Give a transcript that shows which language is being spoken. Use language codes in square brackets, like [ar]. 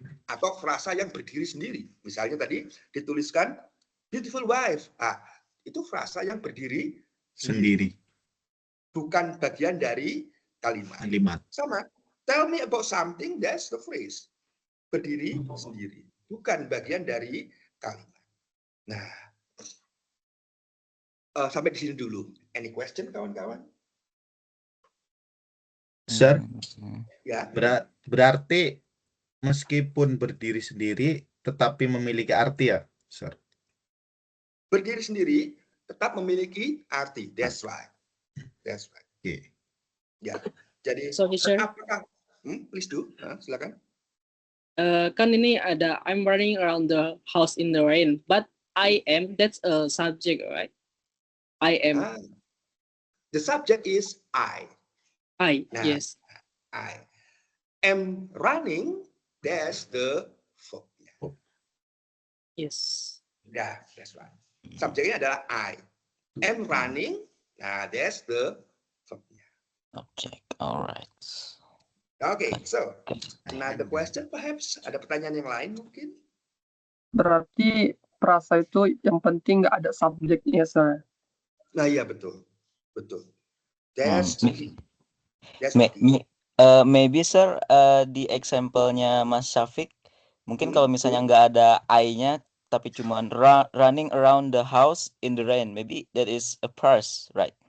[id] Atau frasa yang berdiri sendiri. Misalnya tadi dituliskan [en] beautiful wife. [id] Itu frasa yang berdiri sendiri. Bukan bagian dari kalimat. Sama. [en] Tell me about something, that's the phrase. [id] Berdiri sendiri. Bukan bagian dari kalimat. Nah, sampai di sini dulu. [en] Any question, [id] kawan-kawan? [en] Sir, [id] Ya. Berarti meskipun berdiri sendiri, tetapi memiliki arti ya, Sir? Berdiri sendiri, tetap memiliki arti. [en] That's right. That's right. Okay. [id] Ya. Jadi, [en] Sorry, sir. [id] apakah? [en] Please do. [id] Silakan. Kan ini ada [en] I'm running around the house in the rain, but I am, that's a subject, right? I am. The subject is I. Yes. I am running, that's the verb. Yes. Yeah, that's right. [id] Subjeknya adalah [en] I. Am running, nah that's the verb. Object, alright. Okay, so another question perhaps? [id] Ada pertanyaan yang lain mungkin? Berarti frasa itu yang penting nggak ada subjeknya, Sir. Nah iya betul. Betul. [en] That's the key. Maybe sir, [id] di example-nya Mas Syafiq, mungkin kalau misalnya nggak ada I-nya, tapi cuma [en] running around the house in the rain, maybe that is a parse, right?